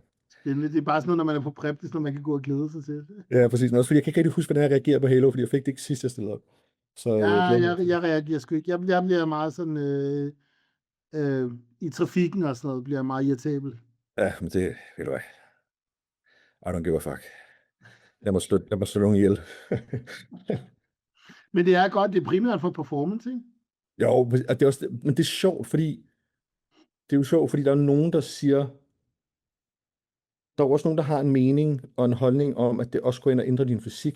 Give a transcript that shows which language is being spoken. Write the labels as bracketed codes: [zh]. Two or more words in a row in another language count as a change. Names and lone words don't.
[da] Det er bare sådan noget, når man er på prep, det er sådan noget, man kan gå og glæde sig til. Ja, præcis. Men også fordi jeg kan ikke rigtig huske, hvordan jeg reagerer på Halo, fordi jeg fik det ikke sidst, jeg stillede op. Så, jeg reagerer sgu ikke. Jeg bliver meget sådan, i trafikken og sådan noget, bliver jeg meget irritabel. Ja, men det, ved du hvad, [en] I don't give a fuck. [da] Jeg må slå nogen ihjel. Men det er godt, det er primært for performance, ikke? Jo, og det er også, men det er sjovt, fordi der er nogen, der siger, der er også nogen, der har en mening og en holdning om, at det også går ind og ændre din fysik.